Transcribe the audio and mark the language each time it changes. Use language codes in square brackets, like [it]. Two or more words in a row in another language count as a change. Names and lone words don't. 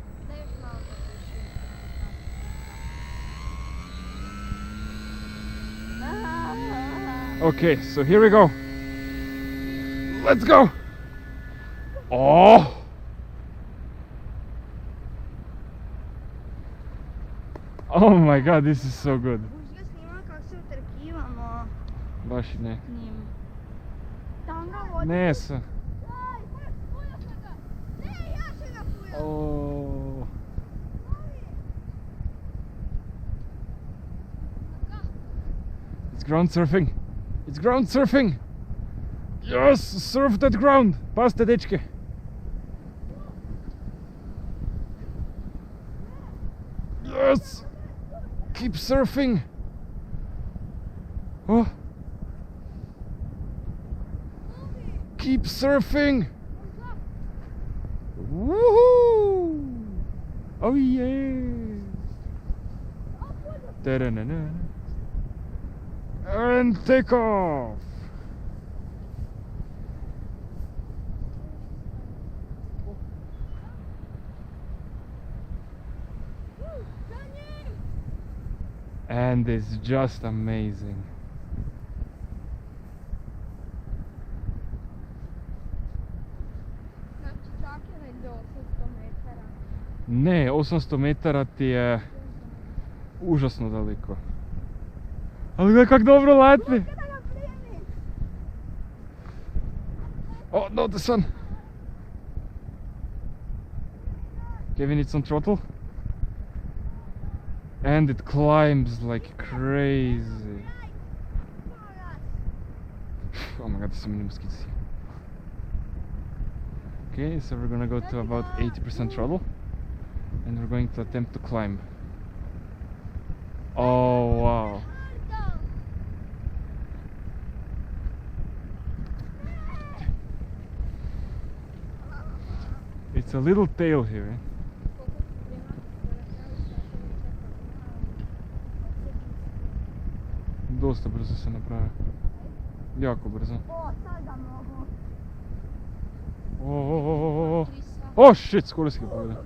[en] Okay, so here we go. Let's go! Oh! Oh my god, this is so good. [hr] Baš i ne. Ne se. [en] Oh. It's ground surfing. It's ground surfing. Yes, surf that ground. [hr] Pazite, dečke. [en] Yes. Keep surfing. Oh. Keep surfing. Woohoo! Oh yeah. Da-da-na-na. And take off. And it's just amazing. [hr] Ne, 800 metara ti je užasno daleko. Ali gledaj kak dobro leti. [en] Oh, no, the sun. Kevin, it's on throttle. And it climbs like crazy. Oh my god, there's so many mosquitoes here. Okay, so we're gonna go to about 80% throttle. And we're going to attempt to climb. Oh wow. It's a little tail here. Eh? [hr] Dosta brzo se napravi. Jako brzo. [en] Oh shit, [hr] skoro si ga pogledal.